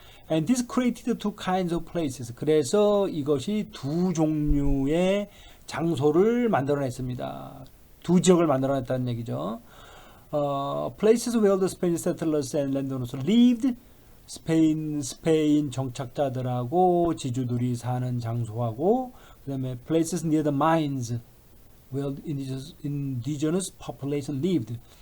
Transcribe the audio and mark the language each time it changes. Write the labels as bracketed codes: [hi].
[en] And this created two kinds of places. [ko] 그래서 이것이 두 종류의 장소를 만들어냈습니다. 두 지역을 만들어냈다는 얘기죠. [en] Places where the Spanish settlers and landowners lived. [ko] 스페인 정착자들하고 지주들이 사는 장소하고 그 다음에 [en] places near the mines where indigenous population lived.